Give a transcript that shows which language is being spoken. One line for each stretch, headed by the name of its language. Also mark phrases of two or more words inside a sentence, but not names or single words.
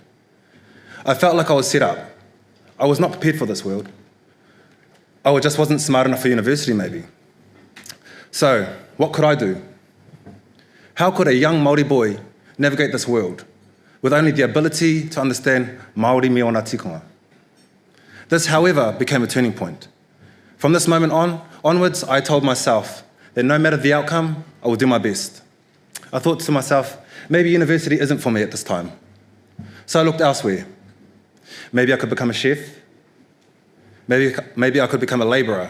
English: I felt like I was set up. I was not prepared for this world. I just wasn't smart enough for university, maybe. So, what could I do? How could a young Māori boy navigate this world with only the ability to understand
Māori: Māori me ona tikanga?
English: This, however, became a turning point. From this moment onwards, I told myself that no matter the outcome, I will do my best. I thought to myself, maybe university isn't for me at this time. So I looked elsewhere. Maybe I could become a chef. Maybe I could become a labourer.